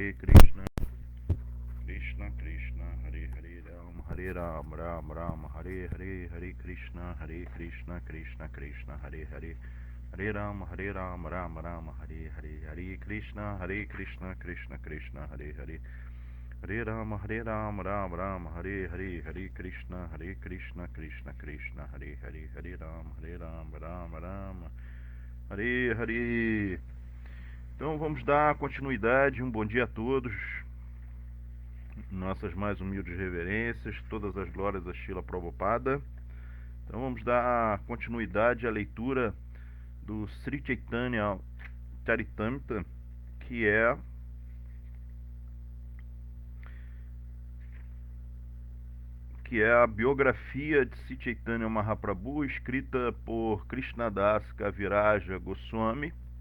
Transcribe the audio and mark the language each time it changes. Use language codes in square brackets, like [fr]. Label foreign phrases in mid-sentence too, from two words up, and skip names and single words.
[sa] कृष्ण कृष्ण, हरे राम, राम राम, हरे हरे, हरे कृष्ण, कृष्ण कृष्ण, हरे हरे, हरे राम, राम राम, हरे हरे, हरे कृष्ण, कृष्ण कृष्ण, हरे हरे, हरे राम, राम राम, हरे हरे, हरे कृष्ण, कृष्ण कृष्ण, हरे हरे, हरे राम, राम राम, हरे हरे. [pt] Então vamos dar continuidade, um bom dia a todos. Nossas mais humildes reverências, todas as glórias a Srila Prabhupada. Então vamos dar continuidade à leitura do Sri Chaitanya Charitamrita, que é a biografia de Sri Chaitanya Mahaprabhu, escrita por Krishnadas Kaviraja Goswami.